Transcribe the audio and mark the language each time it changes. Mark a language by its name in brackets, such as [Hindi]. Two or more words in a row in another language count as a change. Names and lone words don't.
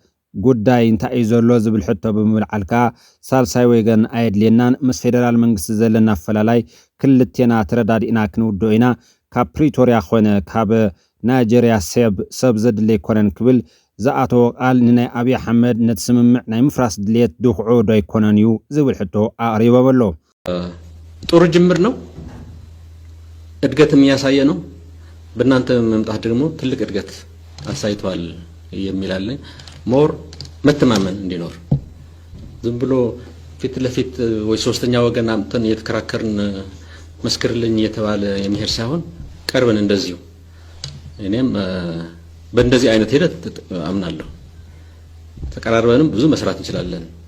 [Tigrinya] ጉዳይ እንታይ እዩ ዘሎ ዝብል ሕቶ ብምልዓልካ ሳልሳይ ወገን ኣየድልየናን ምስ ፌደራል መንግስቲ ዘለና ኣፈላላይ ክልቴና ተረዳዲእና ክንውድኦ ኢና ካብ ፕሪቶሪያ ኾነ ካብ ናይጀርያ ሰብ ዘድለይ ኮነን ክብል ዝኣተወ ቃል ንናይ ኣብይ ኣሕመድ ነቲ ስምምዕ ናይ ምፍራስ ድልየት ድኹዑ ዶ ኣይኮነን እዩ ዝብል ሕቶ ኣቕሪቦም ኣሎ [Amharic] ጥሩ ጅምር ነው እድገትም ያሳየ ነው በእናንተ መምጣት ደግሞ ትልቅ እድገት አሳይቷል የሚላልኝ ሞር መተማመን እንዲኖር ዝም ብሎ ፊት ለፊት ወይ ሶስተኛ ወገን አምጥተን እየተከራከርን መስክርልኝ እየተባለ የሚሄድ ሳይሆን ቀርበን እንደዚሁ እኔም በእንደዚህ አይነት ሂደት አምናለሁ ተቀራርበንም ብዙ መስራት እንችላለን